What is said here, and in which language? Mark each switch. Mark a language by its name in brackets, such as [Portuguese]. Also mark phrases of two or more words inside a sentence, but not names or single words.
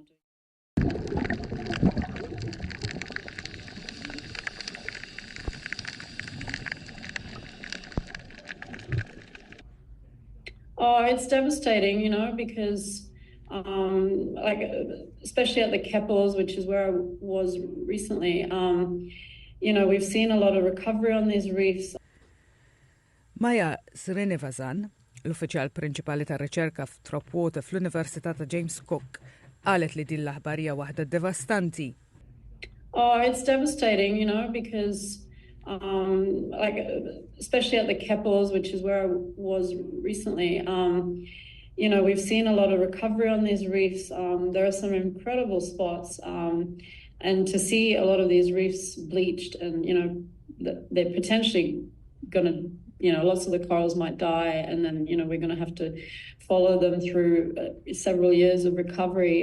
[English] Oh, it's devastating, because especially at the Keppels, which is where I was recently, we've seen a lot of recovery on these reefs. [Maltese] Maja Srinivazan, l-uffiċjal prinċipali tar-riċerka f'Tropwater fl-Università ta' James Cook, qalet li din l-aħbarija waħda devastanti. [English] Oh, it's devastating, because especially at the Keppels, which is where I was recently, we've seen a lot of recovery on these reefs. There are some incredible spots, and to see a lot of these reefs bleached, and they're potentially going to, lots of the corals might die, and then we're going to have to follow them through several years of recovery.